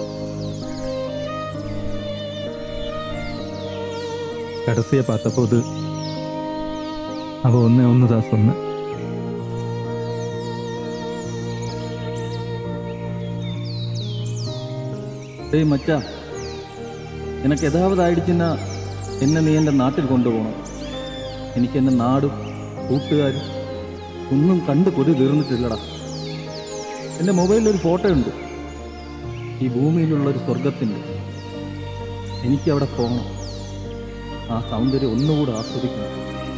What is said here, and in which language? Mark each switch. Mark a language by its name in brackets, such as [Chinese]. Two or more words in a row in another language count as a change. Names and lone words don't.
[Tamil] கடைசியை பார்த்தபோது அவள் ஒன்று தான் சொன்னேன். டேய் மச்சான், எனக்கு ஏதாவது [Malayalam] ആയിடுச்சுன்னா എന്നെ നീ എൻ്റെ നാട്ടിൽ കൊണ്ടുപോകണം. എനിക്ക് എൻ്റെ നാടും കൂട്ടുകാരും ഒന്നും കണ്ട് കൊതി തീർന്നിട്ടില്ലടാ. എൻ്റെ മൊബൈലിലൊരു ഫോട്ടോ ഉണ്ട്, ഈ ഭൂമിയിലുള്ളൊരു സ്വർഗത്തിൻ്റെ. എനിക്കവിടെ പോകണം, ആ സൗന്ദര്യം ഒന്നുകൂടെ ആസ്വദിക്കണം.